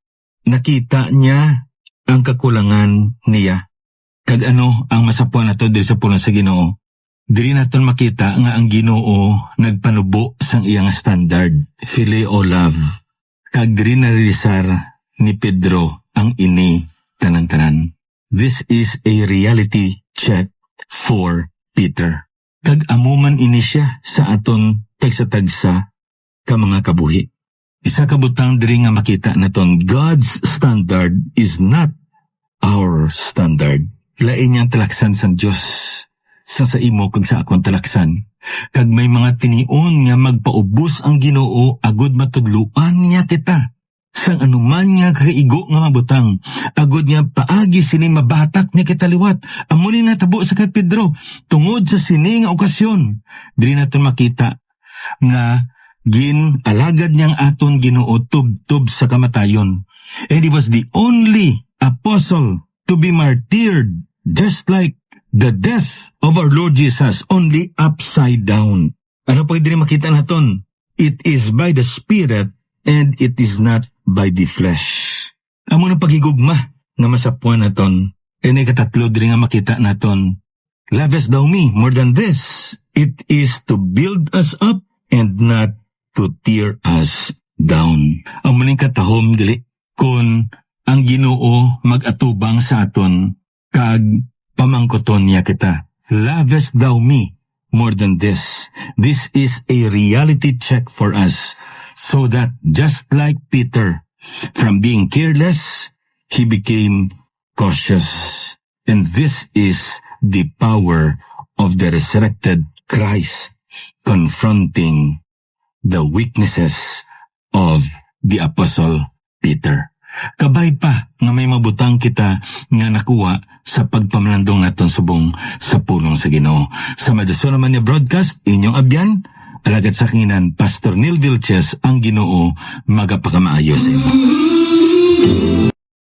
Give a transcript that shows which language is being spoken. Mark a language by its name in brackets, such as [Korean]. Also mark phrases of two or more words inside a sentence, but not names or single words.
[Hiligaynon] Nakita niya ang kakulangan niya. Kag ano ang masapuan nato diri sa pulong sa Ginoo? Diri naton makita nga ang Ginoo nagpanubo sang iyang standard, phileo love. Kag diri narealisar ni Pedro ang ini tanan-tanan. [English] This is a reality check for Peter. [Hiligaynon] Kag amuman ini siya sa aton tagsa-tagsa ka mga kabuhi. Isa kabutang diri nga makita naton, [English] God's standard is not our standard. [Hiligaynon] Lain niyang talaksan sang Diyos sa imo kag sa akong talaksan. Kag may mga tinion nga magpaubos ang Ginoo agud matudluan niya kita. Sang anuman nga kaigo nga mabutang, agud niya paagi sini mabatak niya kitaliwat. Amo ni natabo sa kay Pedro tungod sa sini nga okasyon. Diri naton makita nga alagad niyang aton Ginoo tub-tub sa kamatayon. [English] And he was the only apostle to be martyred, just like the death of our Lord Jesus, only upside down. [Hiligaynon] Ano pa din makita naton? [English] It is by the Spirit and it is not by the flesh. [Hiligaynon] Amo na pagigugma nga masapuan naton. Ene katatlo diri nga makita naton. [English] Loves thou me more than this. It is to build us up and not to tear us down. [Hiligaynon] Ang muling katahom dili kun ang Ginoo mag-atubang sa aton kag pamangkoton niya kita. [English] Loves thou me more than this. This is a reality check for us so that just like Peter, from being careless, he became cautious. And this is the power of the resurrected Christ confronting the weaknesses of the Apostle Peter. [Hiligaynon] Kabay pa nga may mabutang kita nga nakuha sa pagpamlandong naton subong sa pulong sa Ginoo. Sa Madison naman ni broadcast, inyong abyan, alagad sa kingan, Pastor Neil Vilches, ang Ginoo magapakamaayo sa inyo.